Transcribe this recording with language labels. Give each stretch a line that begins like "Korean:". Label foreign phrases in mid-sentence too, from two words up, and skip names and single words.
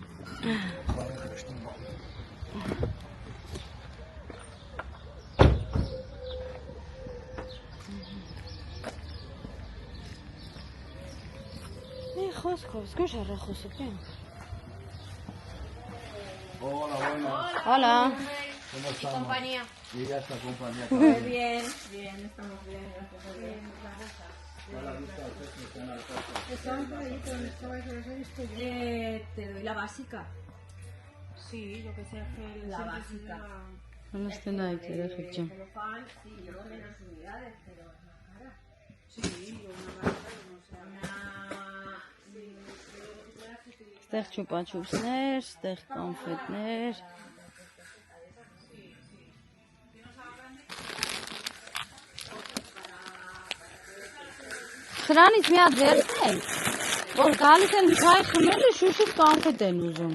Spanish: Խոսքով, սկուշ առախոսը պենք։ Hola, buenas. Hola. ¿Cómo estamos? Compañía. Llegaste a compañía. Bien, bien, estamos bien, gracias a Dios. Estaban por ahí, pero no estaba eso, eso he visto yo. Te doy la básica. Sí, yo que sé, que La básica. No estoy nada que decir. Celofán, sí, llevo menos unidades, pero es más cara. Sí, una básica, no sé.
Armenian: Ստեղ չուպաչուպսներ, ստեղ կոնֆետներ։ Սրանից մի հատ վերցնենք, որ գալիս են չայ խմելը շուշուկ կոնֆետ են ուզում։